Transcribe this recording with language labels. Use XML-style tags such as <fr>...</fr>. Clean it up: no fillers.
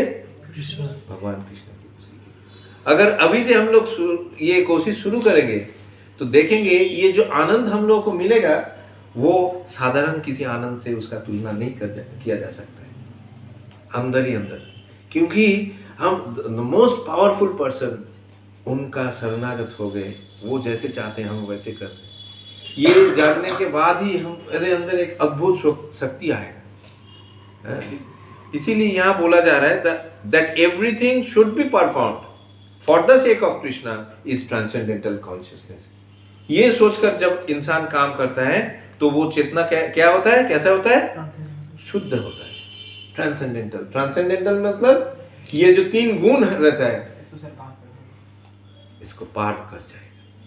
<hi>भगवान कृष्ण की खुशी के लिए। अगर अभी से हम लोग ये कोशिश शुरू करेंगे तो देखेंगे ये जो आनंद हम लोगों को मिलेगा वो साधारण किसी आनंद से उसका तुलना नहीं किया जा सकता है, अंदर ही अंदर। क्योंकि हम</hi> <en>most powerful person</en> <hi>उनका शरणागत हो गए, वो जैसे चाहते हैं हम वैसे कर रहे हैं। ये जानने के बाद ही हमारे अंदर एक अद्भुत शक्ति आएगा। इसीलिए यहाँ बोला जा रहा है</hi> <en>that everything should be performed for the sake of Krishna is transcendental consciousness.</en> <hi>ये सोचकर जब इंसान काम करता है तो वो चेतना क्या होता है, कैसा होता है? शुद्ध होता है, ट्रांसेंडेंटल मतलब ये जो 3 गुण रहता है इसको पार कर जाएगा।</hi>